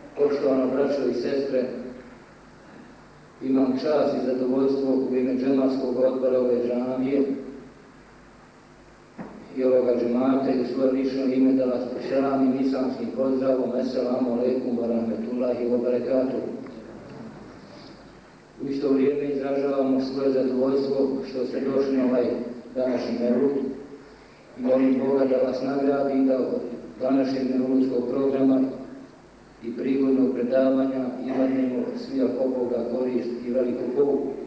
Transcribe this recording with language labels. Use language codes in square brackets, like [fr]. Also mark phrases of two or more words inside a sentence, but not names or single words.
[bs] Poštovana braćo i sestre, imam čast i zadovoljstvo u ime džematskog odbora ove džamije i ovoga džemata i u svoje lično ime da vas poselamim islamskim pozdravom. [ar] السلام عليكم ورحمة الله وبركاته. [bs] U isto vrijeme izražavamo svoje zadovoljstvo što ste došli na ovaj današnji mevlud i molim Boga da vas nagradi da od današnjeg mevludskog programa i prigodnog predavanja imanemo svi ako Boga korist i veliku pouku.